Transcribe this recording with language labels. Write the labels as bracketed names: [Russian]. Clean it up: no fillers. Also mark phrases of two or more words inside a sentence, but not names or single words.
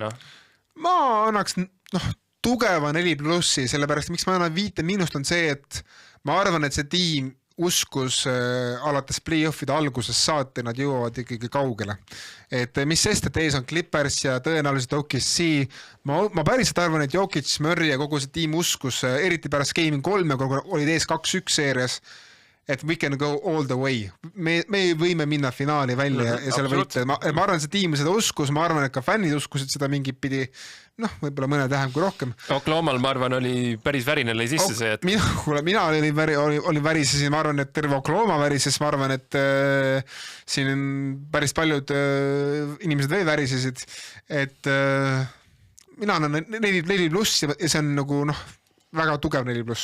[Estonian] Ma annaks tugeva 4+, sellepärast miks ma annan 5- on see, et ma arvan, et see tiim uskus alates play-offide algusest saati, nad jõuavad ikkagi kaugele. Et mis sest, et ees on Clippers ja tõenäoliselt OKC. Ma päriselt arvan, et Jokic, Murray ja kogu see tiim uskus, eriti pärast Game 3, kui olid ees 2-1 seerias, et [English] we can go all the way. [Estonian] Me võime minna finaali välja ja selle võita. Ma arvan, et see tiim seda uskus, ma arvan, et ka fännid uskusid seda mingit pidi, võib-olla mõne vähem kui rohkem. Oklahomal, ma arvan, oli päris värin oli sisse see, et... Mina olin värisesin, ma arvan, et terve Oklahoma värises, ma arvan, et siin päris paljud inimesed veel värisesid, et mina annan 4+ ja see on nagu väga tugev 4+.